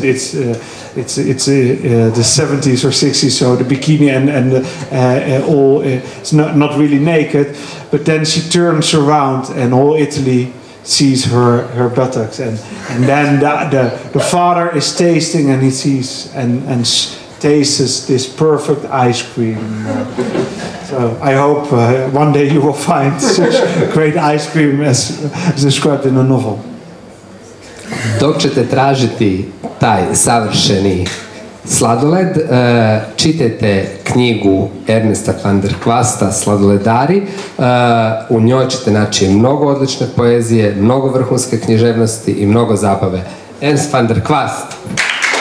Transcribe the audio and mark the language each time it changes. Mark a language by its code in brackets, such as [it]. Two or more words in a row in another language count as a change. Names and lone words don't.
[en] It's the 70s or 60s, so the bikini and all, it's not really naked, but then she turns around and all Italy sees her buttocks, and then the father is tasting, and he sees and tastes this perfect ice cream. So I hope one day you will find such great ice cream as described in the novel. [hr] Dok ćete tražiti taj savršeni sladoled, čitajte knjigu Ernesta van der Kwasta Sladoledari. U njoj ćete naći mnogo odlične poezije, mnogo vrhunske književnosti i mnogo zabave. Ernst van der Kwast.